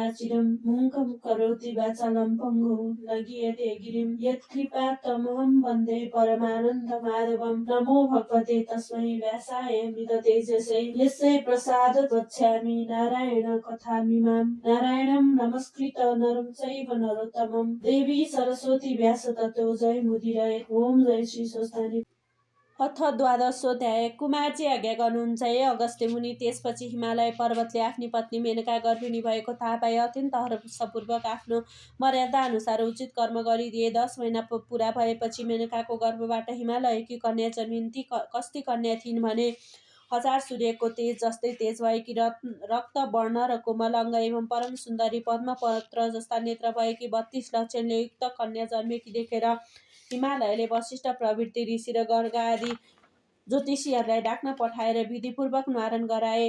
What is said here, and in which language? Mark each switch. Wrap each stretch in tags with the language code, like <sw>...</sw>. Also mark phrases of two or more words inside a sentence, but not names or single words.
<sa>चिरं मुखं करोति वाचालं पङ्गु लघियते गिरिं यत्कृपात्तमहं वन्दे परमानन्दमाधवं नमो भगवते तस्मै व्यासाय मृततेजसे यस्य प्रसादात् वक्ष्यामि नारायण कथामिमां नारायणं नमस्कृत नरं चैव नरोत्तमं देवी सरस्वती व्यास ततो जयमुदीरये ओम जय श्री स्वस्तानी। अथ द्वादशोऽध्याय।</sa> <ne>कुमारजी आज्ञा गर्नुहुन्छ हे अगस्त्य मुनि। त्यसपछि हिमालय पर्वतले आफ्नी पत्नी मेनका गर्भिणी भएको थाहा पाए अत्यन्त हर्षपूर्वक आफ्नो मर्यादा अनुसार उचित कर्म गरिदिए। 10 महिना पुरा भएपछि मेनकाको गर्भबाट हिमालयकी कन्या जन्मिन्। ती कस्ती कन्या थिइन् भने 1000 सूर्यको तेज जस्तै तेज भएकी रक्त वर्ण र कोमल अङ्ग एवं परम सुन्दरी पद्मपत्र जस्ता नेत्र भएकी 32 लक्षणले युक्त कन्या जन्मेकी देखेर हिमालयले वशिष्ठ प्रवृत्ति ऋषि र गर्ग आदि ज्योतिषीहरूलाई डाक्न पठाएर विधिपूर्वक न्वारण गराए।</ne>